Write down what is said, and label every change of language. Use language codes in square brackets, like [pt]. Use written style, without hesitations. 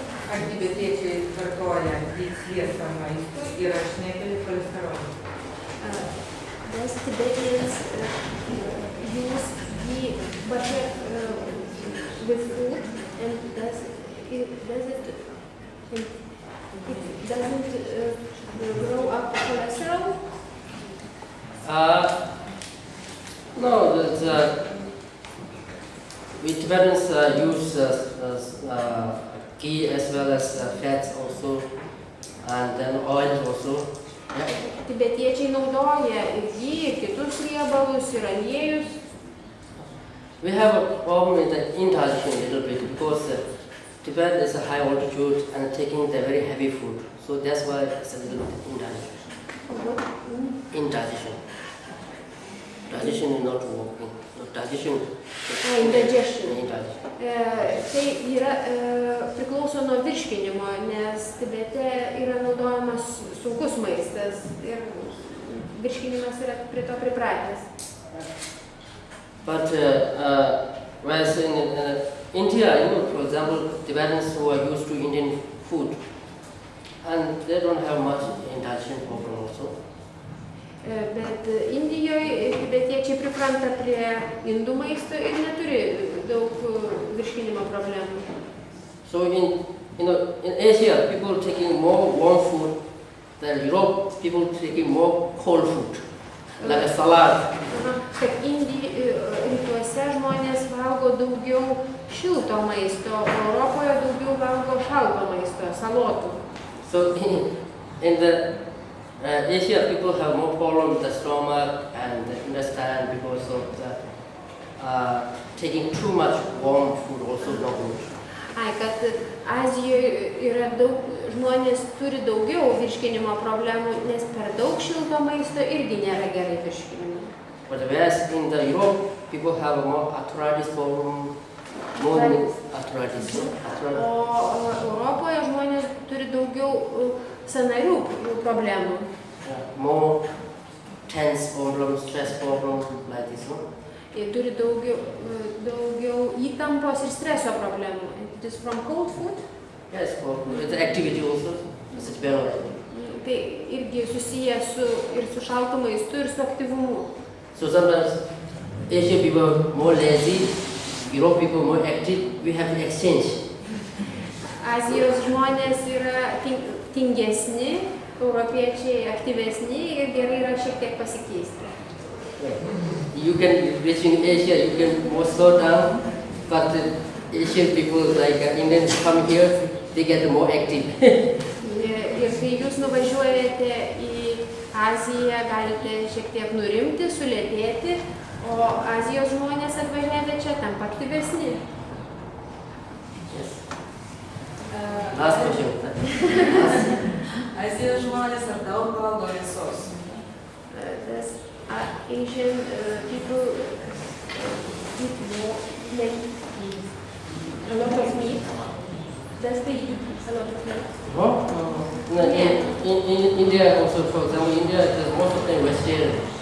[lt] Ar tibetiečiai vartoja sviestą maistą ir aš nekeliu cholesterolio? [en] Does Tibetans use ghee butter with food, and does it doesn't grow up cholesterol? No, we Tibetans use ghee as well as fats also, and then oils also. Yeah. [lt] Tibetiečiai naudoja ir ghee, ir kitus riebalus, ir aliejus. [en] We have a problem with the indigestion a little bit because Tibet is a high altitude and taking the very heavy food, so that's why it's a little bit indigestion. Indigestion. Digestion is not working. digestion. Indigestion. Indigestion. [lt] Tai yra priklauso nuo virškinimo, nes Tibete yra naudojamas sunkus maistas ir virškinimas yra prie to pripratęs. [en] But whereas in India, for example, Tibetans who are used to Indian food, and they don't have much indigestion problem also. [lt] Bet Indijoje tibetiečiai pripranta prie indų maisto ir neturi daug virškinimo problemų. [en] So in Asia, people taking more warm food than Europe, people taking more cold food, like a salad. [lt] Kad rytuose žmonės valgo daugiau šilto maisto, o Europoje daugiau valgo šalto maisto, salotų. [en] So in the Asia, people have more problem with the stomach and the intestine because of the taking too much warm food also not good. [lt] Kad Azijoje yra žmonės turi daugiau virškinimo problemų, nes per daug šilto maisto irgi nėra gerai virškinimo. [en] But whereas in the Europe, people have more arthritis problem, more arthritis. [lt] O Europoje žmonės turi daugiau sąnarių problemų. [en] More tense problems, stress problems like this, no? [lt] Jie turi daugiau įtampos ir streso problemų. [en] It is from cold food? Yes, it's activity also. It's benefit. [lt] Tai irgi susiję ir su šaltu maistu, ir su aktyvumu. [en] So sometimes Asian people are more lazy, Europe people more active. We have to exchange. [lt] Azijos žmonės yra tingesni, europiečiai aktyvesni ir gerai yra šiek tiek pasikeisti. [en] You can reach in Asia, you can more slow down, but Asian people like Indians come here, they get more active. [lt] Ir kai jūs nuvažiuojate į Aziją, galite šiek tiek nurimti, sulėtėti, o Azijos žmonės atvažiavę čia tampa aktyvesni. [en] Last question. [lt] Azijos žmonės ar daug valgo mėsos? [en] Asian people eat a lot of meat. Does they eat a lot of meat? No, in India also, for example, India is most of them vegetarian.